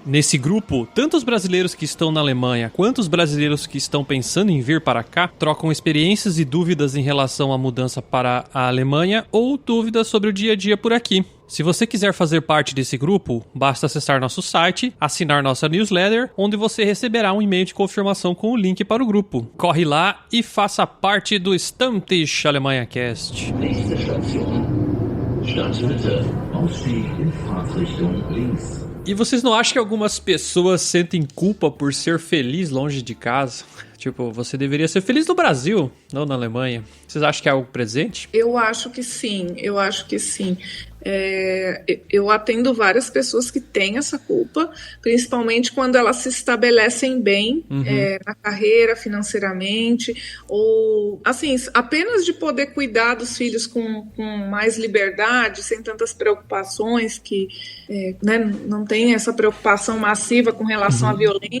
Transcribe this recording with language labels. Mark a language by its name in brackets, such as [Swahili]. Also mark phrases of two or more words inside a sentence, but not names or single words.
[Portuguese] Nesse grupo, tanto os brasileiros que estão na Alemanha quanto os brasileiros que estão pensando em vir para cá trocam experiências e dúvidas em relação à mudança para a Alemanha ou dúvidas sobre o dia a dia por aqui. Se você quiser fazer parte desse grupo, basta acessar nosso site, assinar nossa newsletter, onde você receberá um e-mail de confirmação com o link para o grupo. Corre lá e faça parte do Stammtisch Alemanha Cast. [German] Nächste Station. Stadtmitte. Ausstieg in Fahrtrichtung links. [Portuguese] E vocês não acham que algumas pessoas sentem culpa por ser feliz longe de casa? Tipo, você deveria ser feliz no Brasil, não na Alemanha. Vocês acham que é algo presente? Eu acho que sim. Eu atendo várias pessoas que têm essa culpa, principalmente quando elas se estabelecem bem na carreira, financeiramente, ou assim, apenas de poder cuidar dos filhos com mais liberdade, sem tantas preocupações, que não tem essa preocupação massiva com relação à violência.